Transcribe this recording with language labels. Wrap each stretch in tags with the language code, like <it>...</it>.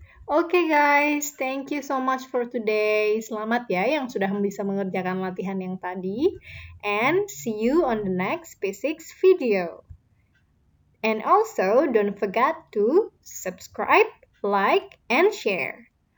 <en>Okay guys, thank you so much for today.</en> <id>Selamat ya yang sudah bisa mengerjakan latihan yang tadi.</id> <en>And see you on the next P6 video. And also don't forget to subscribe, like, and share.</en>